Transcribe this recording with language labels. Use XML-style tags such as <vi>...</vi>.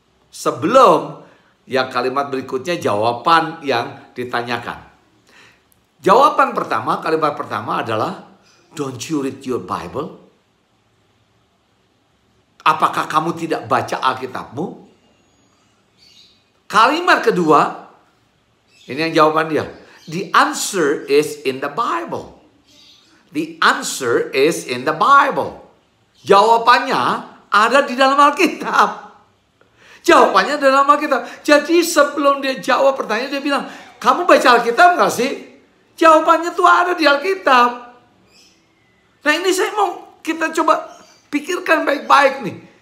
<id>Sebelum yang kalimat berikutnya jawaban yang ditanyakan. Jawaban pertama, kalimat pertama adalah,</id> <en>don't you read your Bible?</en> <id>Apakah kamu tidak baca Alkitabmu? Kalimat kedua, ini yang jawaban dia.</id> <en>The answer is in the Bible. The answer is in the Bible.</en> <id>Jawabannya ada di dalam Alkitab. Jawabannya dalam Alkitab. Jadi sebelum dia jawab pertanyaan, dia bilang, kamu baca Alkitab nggak sih? Jawabannya tuh ada di Alkitab. Nah ini saya mau kita coba pikirkan baik-baik nih.</id>